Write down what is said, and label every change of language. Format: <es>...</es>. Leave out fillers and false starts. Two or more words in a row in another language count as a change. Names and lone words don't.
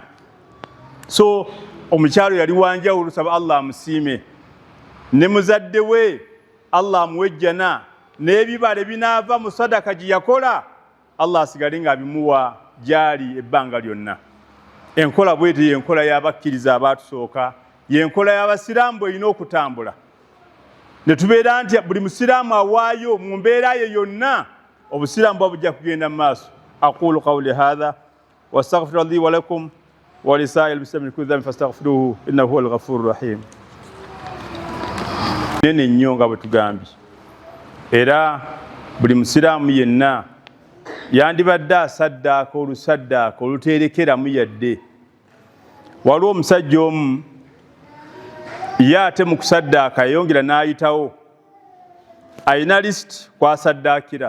<lg>So omukyalo yali wanjawulo, saba Allah amusiime, ne muzadde we Allah amuwejjana, n'ebibala ebinaava mu sadaka gye yakola Allah asigale ng'abimuwa gyali ebbanga lyonna. Enkola bw'etyo y'enkola y'abakkiriza abaatusooka, y'enkola y'abasiraamu bw'erina okutambula. Ne tubeera nti buli musiraamu awaayo mu mbeera ye yonna, obusiraamu bwa bujja kugenda mu maaso.</lg> <ar>أقول قولي هذا واستغفر لي ولكم ولسائر المسلمين من كل ذنب فاستغفروه إنه هو الغفور الرحيم.</ar> <lg>nene nnyo nga bwe tugambye, era buli musiraamu yenna yandibadde asaddaaka olusaddaaka oluteerekeramu yadde. Waliwo omusajja omu ye ate mu kusaddaaka yayongera n'ayitawo, alina lisiti kwasaddaakira.</lg>